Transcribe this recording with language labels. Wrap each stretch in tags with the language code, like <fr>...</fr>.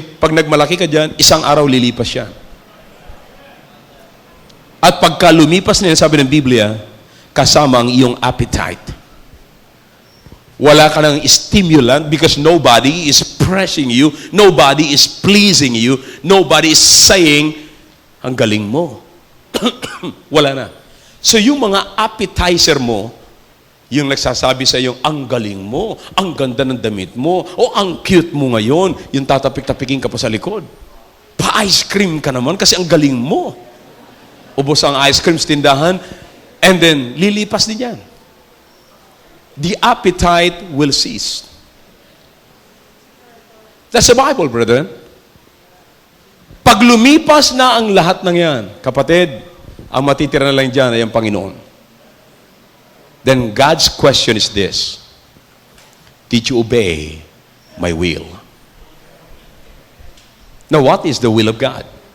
<tl>Pag nagmalaki ka dyan, isang araw lilipas siya. At pagka lumipas na yan, sabi ng Biblia, kasama ang iyong appetite. Wala ka ng stimulant</tl> <en>because nobody is pressing you, nobody is pleasing you, nobody is saying,</en> <tl>ang galing mo. Wala na. So yung mga appetizer mo, yung nagsasabi sa iyo, ang galing mo, ang ganda ng damit mo, o ang cute mo ngayon, yung tatapik-tapikin ka pa sa likod. Pa-ice cream ka naman kasi ang galing mo. Ubos ang ice cream sa tindahan,</tl> <en>and then</en> <tl>lilipas din yan.</tl> <en>The appetite will cease. That's the Bible, brethren.</en> <tl>Pag lumipas na ang lahat ng yan, kapatid, ang matitira na lang dyan ay ang Panginoon.</tl> <en>Then God's question is this: did you obey my will? Now, what is the will of God?</en>